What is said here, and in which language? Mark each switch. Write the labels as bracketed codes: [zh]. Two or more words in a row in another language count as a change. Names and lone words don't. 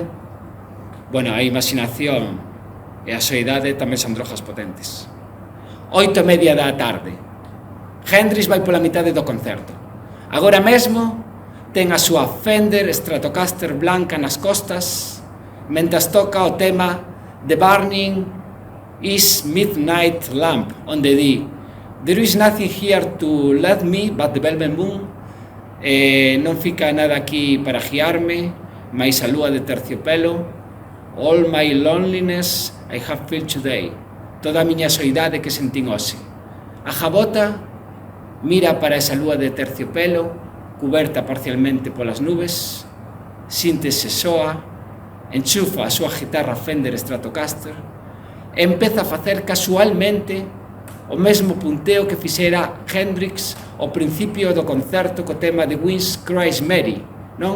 [gl] Bueno, a imaginación e a soidade tamén son drogas potentes. 8:30 da tarde. Hendrix vai pola mitade do concerto. Agora mesmo ten a súa Fender Stratocaster blanca nas costas, mentras toca o tema The Burning is Midnight Lamp, onde di [en] There is nothing here to let me but the velvet moon. [gl] Non fica nada aquí para guiarme, máis a lúa de terciopelo. [en] All my loneliness I have felt today. [gl] Toda a miña soidade que sentín hoxe. A Jabota mira para esa lúa de terciopelo, cuberta parcialmente polas nubes, síntese soa, enchufa a súa guitarra Fender Stratocaster e empeza a facer casualmente o mesmo punteo que fixera Hendrix ao principio do concerto co tema The Winds Cries Mary, non?